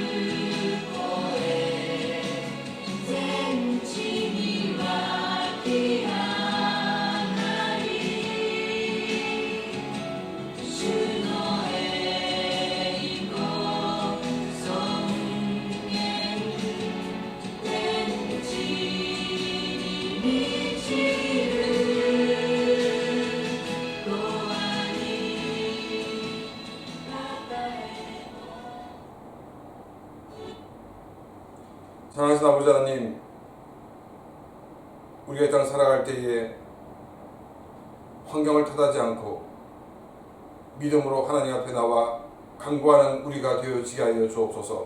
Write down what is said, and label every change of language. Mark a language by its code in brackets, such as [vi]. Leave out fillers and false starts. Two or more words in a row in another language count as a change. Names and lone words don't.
[ja] 声全地に湧き上がり主の栄光尊厳天地に満ちる永遠にたたえ [ko] 사랑하신 아버지 하나님, 우리가 이 땅 살아갈 때에 환경을 탓하지 않고 믿음으로 하나님 앞에 나와 간구하는 우리가 되어지게 하여 주옵소서.